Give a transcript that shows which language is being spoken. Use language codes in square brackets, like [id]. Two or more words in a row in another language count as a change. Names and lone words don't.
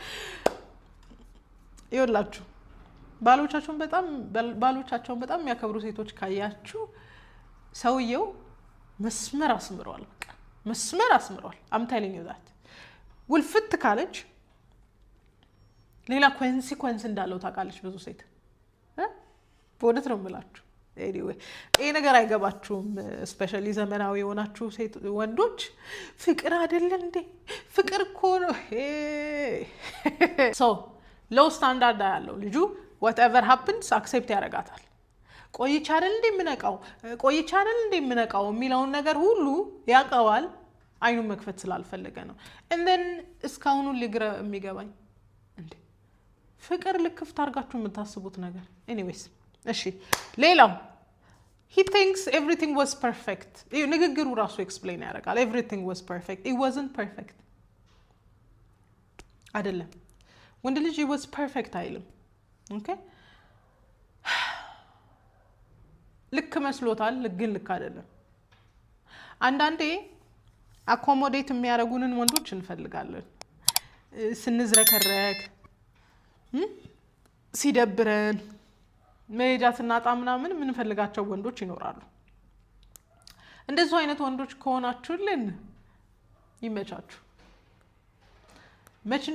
[am] ይኸውላችሁ ባሎቻቸውን በጣም የሚያከብሩ ሴቶች ካያችሁ ሰውየው መስመር አስምሯል። በቃ መስመር አስምሯል። [en] I'm telling you that። [am] ውልፍት ካለች ሌላ ኮንሲኩዌንስ እንዳለው ታውቃለች ብዙ ሴት። በእውነት ነው የምላችሁ። ኤኒዌይ ይሄ ነገር አይገባችሁም። ስፔሻሊ ዘመናዊ የሆናችሁ ሴት ወንዶች ፍቅር አይደለ እንዴ? ፍቅር እኮ ነው። [en] so low standard [am] ያለው ልጁ [en] whatever happens [am] አክሴፕት ያደርጋታል። ቆይቻለን እንደምነቃው የሚለውን ነገር ሁሉ ያውቀዋል። አይኑን መክፈት ስላልፈለገ ነው። እንደን እስካሁኑ ሊግረ የሚገባኝ እንዴ ፍቅር ልክፍት አድርጋችሁ የምታስቡት ነገር። ኤኒዌይስ እሺ፣ ሌላው [en] he thinks everything was perfect። [am] ንግግሩ ራሱ ኤክስፕሌን ያደርጋል። [en] everything was perfect, it wasn't perfect [am] አይደለም። ወንድ ልጅ [en] it was perfect [am] አይልም። ኦኬ ልክ መስሎታል፣ ግን ልክ አይደለም። አንዳንዴ አኮሞዴት የሚያደርጉንን ወንዶች እንፈልጋለን። ስንዝረከረክ፣ ሲደብረን፣ መሄጃ ስናጣ ምናምን የምንፈልጋቸው ወንዶች ይኖራሉ። እንደዚህ አይነት ወንዶች ከሆናችሁልን ይመቻችሁ። መች